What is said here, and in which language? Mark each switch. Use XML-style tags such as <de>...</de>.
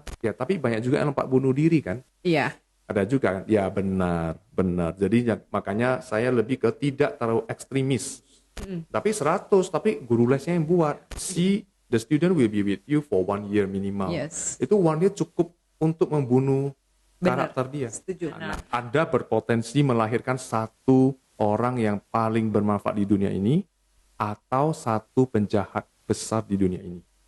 <id>Ya, tapi banyak juga yang lompat bunuh diri kan. Iya. Ada juga kan? Ya benar, benar. Jadi makanya saya lebih ke tidak terlalu ekstremis. Tapi 100, tapi guru lesnya yang buat.</id> <en>The student will be with you for 1 year minimal. Yes.</en> <id>Itu</id> <en>1 year</en> <id>cukup untuk membunuh Benar. karakter dia. Setuju. Nah, Anda berpotensi melahirkan satu orang yang paling bermanfaat di dunia ini atau satu penjahat besar di dunia ini.</id>